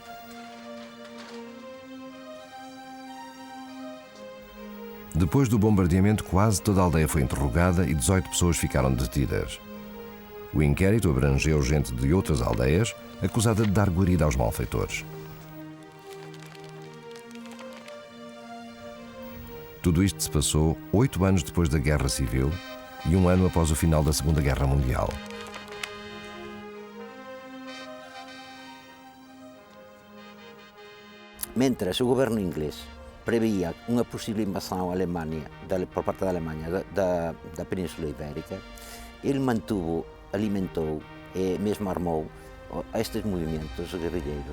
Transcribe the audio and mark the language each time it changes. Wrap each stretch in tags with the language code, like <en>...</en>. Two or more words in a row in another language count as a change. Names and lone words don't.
<pt>Depois do bombardeamento, quase toda a aldeia foi interrogada e 18 pessoas ficaram detidas. O inquérito abrangeu gente de outras aldeias, acusada de dar guarida aos malfeitores. Tudo isto se passou 8 anos depois da Guerra Civil e 1 ano após o final da Segunda Guerra Mundial.</pt> <gl>Mentras o governo inglés prevía unha posible invasión a Alemania, por parte da Alemanha da Península Ibérica, ele mantuvo, alimentou e mesmo armou a estes movimentos guerrilleiros.</gl>